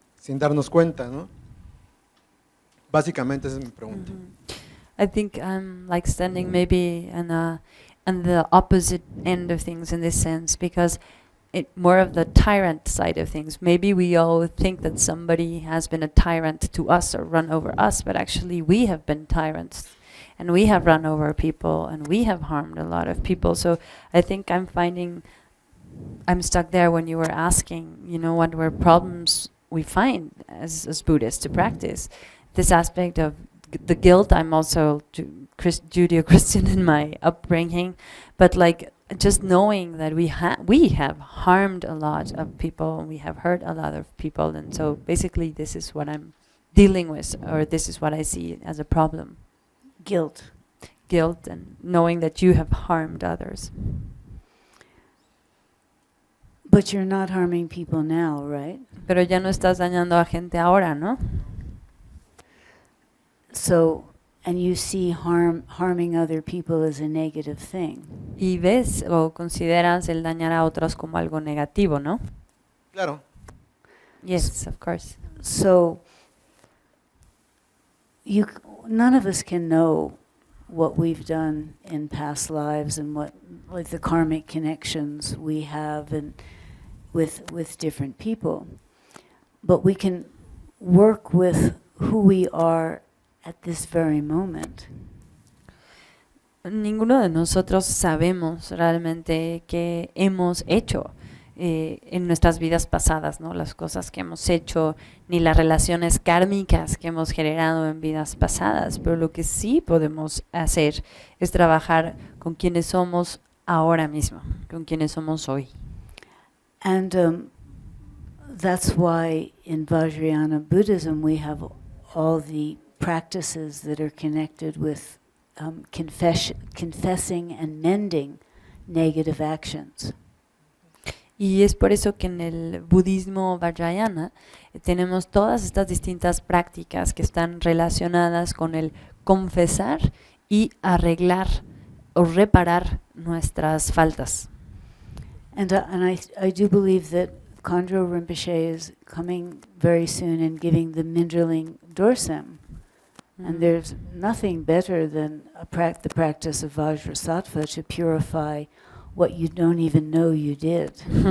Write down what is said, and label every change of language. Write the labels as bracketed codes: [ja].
[es] Sin darnos cuenta, ¿no? Básicamente esa es mi pregunta. [en] I think I'm like standing maybe on the opposite end of things in this sense, because more of the tyrant side of things. Maybe we all think that somebody has been a tyrant to us or run over us, but actually we have been tyrants. And we have run over people, and we have harmed a lot of people. So I think I'm stuck there when you were asking, what were problems we find as Buddhists to practice. This aspect of the guilt, I'm also Judeo-Christian in my upbringing, but like just knowing that we have harmed a lot of people, and we have hurt a lot of people, and so basically this is what I'm dealing with, or this is what I see as a problem. Guilt And knowing that you have harmed others. But you're not harming people now, right? [es] Pero ya no estás dañando a gente ahora, ¿no? [en] So, and you see harming other people as a negative thing. [es] Y ves o consideras el dañar a otros como algo negativo, ¿no? Claro. [en] Yes, of course. So, none of us can know what we've done in past lives and what, like the karmic connections we have and with different people. But we can work with who we are at this very moment. [es] Ninguno de nosotros sabemos realmente qué hemos hecho en nuestras vidas pasadas, ¿no? Las cosas que hemos hecho, ni las relaciones kármicas que hemos generado en vidas pasadas, pero lo que sí podemos hacer es trabajar con quienes somos ahora mismo, con quienes somos hoy. [en] And that's why in Vajrayana Buddhism we have all the practices that are connected with confessing and mending negative actions. [es] Y es por eso que en el budismo Vajrayana tenemos todas estas distintas prácticas que están relacionadas con el confesar y arreglar o reparar nuestras faltas. [en] And I do believe that Khandro Rinpoche is coming very soon and giving the Minderling Dorsem. And there's nothing better than the practice of Vajrasattva to purify what you don't even know you did.